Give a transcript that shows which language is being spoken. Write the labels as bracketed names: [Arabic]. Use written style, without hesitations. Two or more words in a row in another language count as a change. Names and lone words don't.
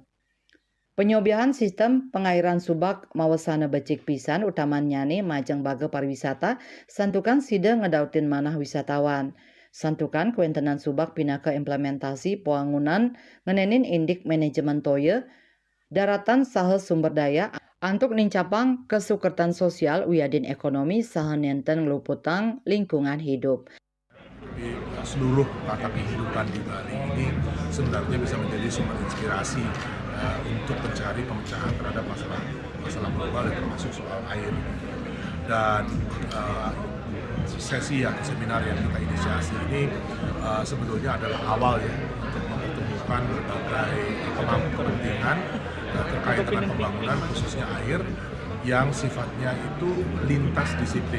[Balinese] Penyobiahan sistem pengairan subak mawasana becik pisan utamanyane majeng bage pariwisata santukan sida ngedautin manah wisatawan. Santukan kuentenan subak pinaka implementasi poangunan ngenenin indik manajemen toye daratan saha [Indonesian] sumber daya [Balinese] antuk nincapang kesukertan sosial wiadin ekonomi saha nenten ngeluputang [Indonesian] lingkungan hidup. Seluruh tata kehidupan di Bali ini sebenarnya bisa menjadi sumber inspirasi untuk mencari pemecahan terhadap masalah global termasuk soal air. Dan sesi atau seminar yang kita inisiasi ini sebetulnya adalah awal ya untuk mempertemukan berbagai pemangku kepentingan terkait dengan pembangunan khususnya air yang sifatnya itu lintas disiplin.